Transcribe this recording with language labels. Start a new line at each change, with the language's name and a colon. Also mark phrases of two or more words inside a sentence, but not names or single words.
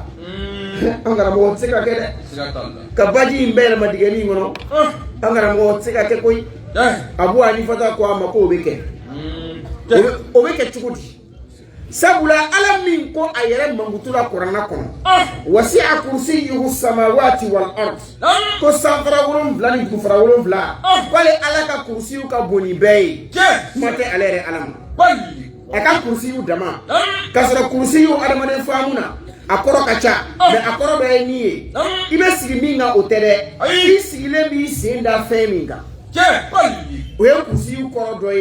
Bambara: An karamɔgɔ tɛ se ka kɛ dɛ. Ka baji in bɛɛ yɛlɛma digɛni in kɔnɔ. An karamɔgɔ tɛ se ka kɛ koyi. Abu Hanifata ko a ma ko o bɛ kɛ. O bɛ kɛ cogo di? Sabula ala min ko a yɛrɛ mangutula Kurana kɔnɔ
Arabic: wasi'a kursiyuhu samawati wal ard
Bambara: ko sanfara 7 ni dugufara 7 k'ale ala ka kursiyu ka boni bɛɛ ye kuma tɛ ale yɛrɛ ala ma a ka kursiyu dama ka sɔrɔ kursiyu adamaden faamu na a kɔrɔ ka ca mais a kɔrɔ bɛ ye min ye i bɛ sigi min kan o tɛ dɛ i sigilen b'i sen da fɛn min kan o ye kursiyu kɔrɔ dɔ